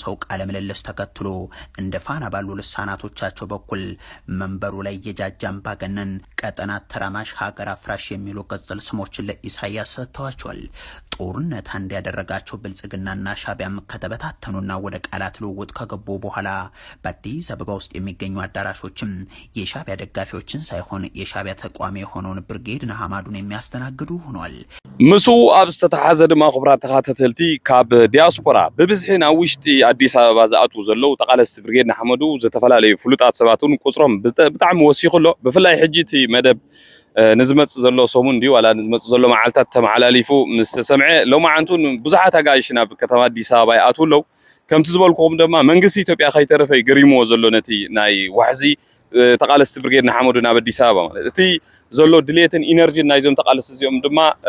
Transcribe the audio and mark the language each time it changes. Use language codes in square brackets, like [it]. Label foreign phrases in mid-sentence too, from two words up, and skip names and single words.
[am] ሰው ቃለ ምልልስ ተከትሎ እንደ ፋና ባሉ ልሳናቶቻቸው በኩል መንበሩ ላይ የጃጃ አምባገነን ቀጠና ተራማሽ ሀገር አፍራሽ የሚሉ ቅጽል ስሞችን ለኢሳያስ ሰጥተዋቸዋል። ጦርነት አንድ ያደረጋቸው ብልጽግናና ሻቢያም ከተበታተኑና ወደ ቃላት ልውውጥ ከገቡ በኋላ በአዲስ አበባ ውስጥ የሚገኙ አዳራሾችም የሻቢያ ደጋፊዎችን ሳይሆን የሻቢያ ተቋሚ የሆነውን ብርጌድ ንሓመዱን የሚያስተናግዱ ሆኗል። [ti] ምሱ ኣብ ዝተተሓዘ ድማ ክቡራት ተኻታተልቲ ካብ ዲያስፖራ ብብዝሒ ናብ ውሽጢ አዲስ አበባ ዝኣትዉ ዘለው ተቃለስቲ ብርጌድ ንሓመዱ ዝተፈላለዩ ፍሉጣት ሰባቱን ቁፅሮም ብጣዕሚ ወሲኹሎ ብፍላይ ሕጂ እቲ መደብ ንዝመጽ ዘሎ ሰሙን እንዲ ዋላ ንዝመጽ ዘሎ መዓልታት ተመሓላሊፉ ምስ ተሰምዐ ሎማዓንቱን ብዙሓት ኣጋይሽ ናብ ከተማ አዲስ አበባ ይኣትዉ ኣለው ከምቲ ዝበልኩም ድማ መንግስቲ ኢትዮጵያ ከይተረፈ ይገሪምዎ ዘሎ ነቲ ናይ ዋሕዚ ተቃለስቲ ብርጌድ ንሓመዱ ናብ አዲስ አበባ ማለት እቲ ዘሎ ድሌትን ኢነርጂ ናይዞም ተቃለስቲ እዚኦም ድማ